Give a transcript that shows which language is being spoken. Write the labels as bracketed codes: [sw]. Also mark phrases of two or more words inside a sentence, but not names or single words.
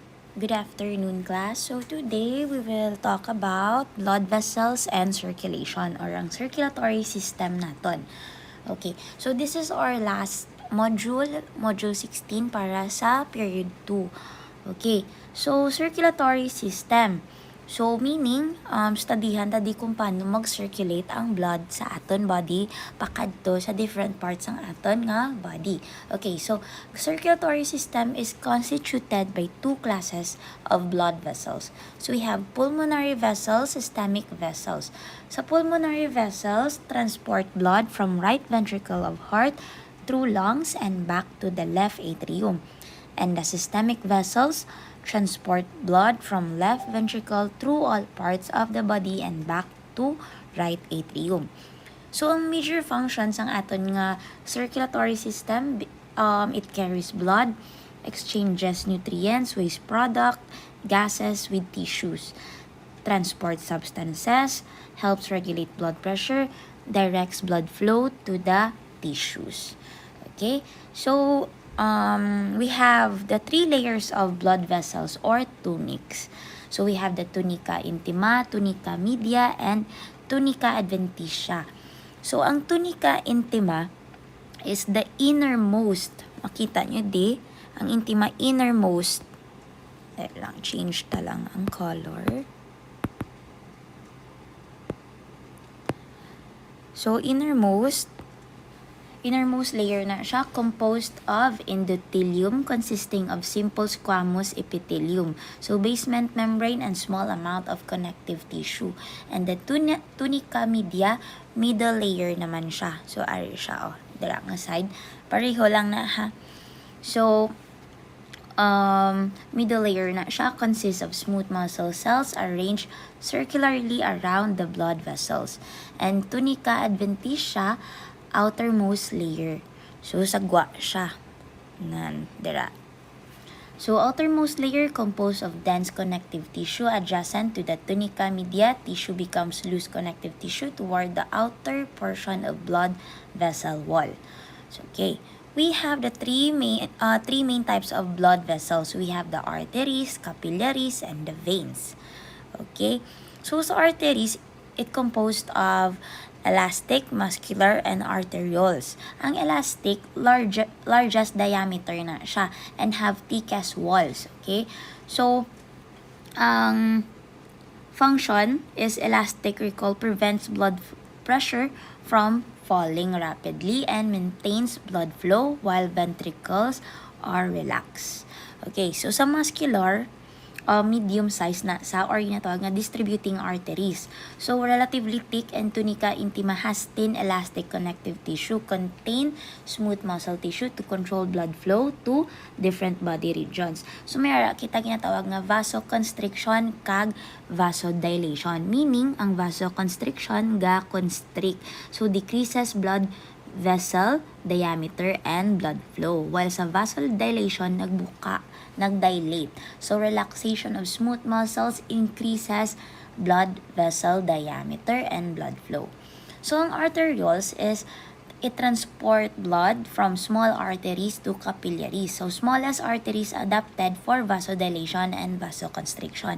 [en] Good afternoon, class. So today we will talk about blood vessels and circulation or [hil] ang circulatory system naton. [en] Okay, so this is our last module 16 [hil] para sa [en] period 2. Okay, so circulatory system. So meaning, [hil] studihan tadi kung paano mag-circulate ang blood sa aton body pakadto sa [en] different parts [hil] ng aton nga body. [en] Okay, so circulatory system is constituted by two classes of blood vessels. So we have pulmonary vessels, systemic vessels. Sa pulmonary vessels, transport blood from right ventricle of heart through lungs and back to the left atrium. And the systemic vessels transport blood from left ventricle through all parts of the body and back to right atrium. So, ang major functions [hil] ng aton nga [en] circulatory system, it carries blood, exchanges nutrients, waste product, gases with tissues, transports substances, helps regulate blood pressure, directs blood flow to the tissues. Okay, so we have the three layers of blood vessels or tunics. So we have the tunica intima, tunica media, and tunica adventitia. So ang tunica intima is the innermost. [hil] Makita nyo di, ang intima innermost. Change ta lang ang color. [en] So innermost layer [hil] na siya, [en] composed of endothelium consisting of simple squamous epithelium. So basement membrane and small amount of connective tissue. And the tunica media, middle layer [hil] naman siya. So ari siya, dira nga side. Pareho lang na ha. [en] So middle layer [hil] na siya [en] consists of smooth muscle cells arranged circularly around the blood vessels. And tunica adventitia, outermost layer. So, [hil] sagwa siya. Dira. [en] So, outermost layer composed of dense connective tissue adjacent to the tunica media. Tissue becomes loose connective tissue toward the outer portion of blood vessel wall. So, okay. We have the three main types of blood vessels. We have the arteries, capillaries, and the veins. Okay. So, sa arteries, it composed of elastic, muscular, and arterioles. [hil] Ang elastic, [en] largest diameter [hil] na siya [en] and have thickest walls. Okay? So, ang function is elastic recall prevents blood pressure from falling rapidly and maintains blood flow while ventricles are relaxed. Okay, so sa muscular, medium size [hil] na sa [en] or [hil] ginatawag nga [en] distributing arteries. So, relatively thick and tunica intima has thin elastic connective tissue, contain smooth muscle tissue to control blood flow to different body regions. So, [hil] may kita ginatawag nga vasoconstriction kag vasodilation. Meaning, ang vasoconstriction ga constrict. [en] So, decreases blood vessel diameter and blood flow. [hil] While sa vasodilation, nagdilate. [en] So, relaxation of smooth muscles increases blood vessel diameter and blood flow. So, ang arterioles is it transport blood from small arteries to capillaries. So, smallest arteries adapted for vasodilation and vasoconstriction.